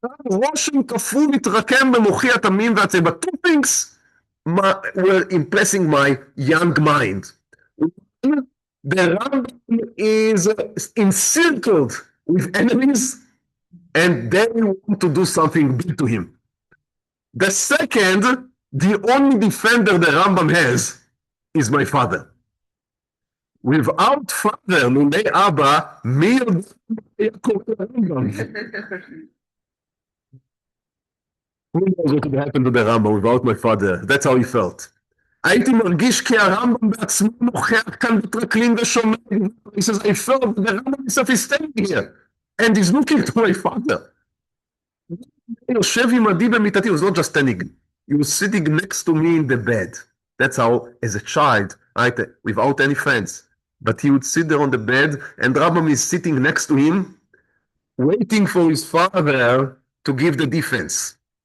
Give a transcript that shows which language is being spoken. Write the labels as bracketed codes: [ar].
[he] רושם כפול מתרקם במוחי התמים והצבע. [en] Two things were impressing my young mind. The Rambam is encircled with enemies and they want to do something big to him. The second, the only defender the Rambam has is my father. Without father, [he] לולא אבא, מי יודע מה היה קורה לרמב"ם? [en] Who knows what would happen to the Rambam without my father? That's how he felt. [he] הייתי מרגיש כי הרמב"ם בעצמו נוכח כאן בטרקלין ושומע. [en] He says, I felt the Rambam himself is standing here and he's looking to my father. [he] יושב עמדי במיטתי, [en] he was not just standing, he was sitting next to me in the bed. That's how, as a child, right, without any friends, but he would sit there on the bed and Rambam is sitting next to him, waiting for his father to give the defense.